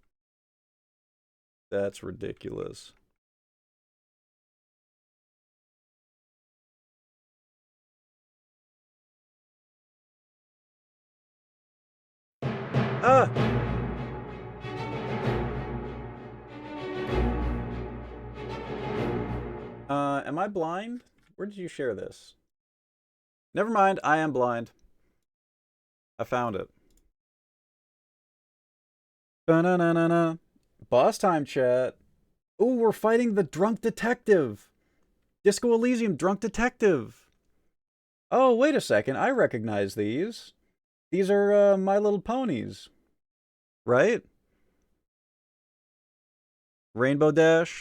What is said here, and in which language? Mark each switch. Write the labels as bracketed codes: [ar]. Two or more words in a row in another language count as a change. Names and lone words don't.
[en] That's ridiculous. Ah! Am I blind? Where did you share this? Never mind, I am blind. I found it. Ba-na-na-na-na. Boss time, chat. Ooh, we're fighting the drunk detective. Disco Elysium, drunk detective. Oh, wait a second. I recognize these. These are My Little Ponies. Right? Rainbow Dash.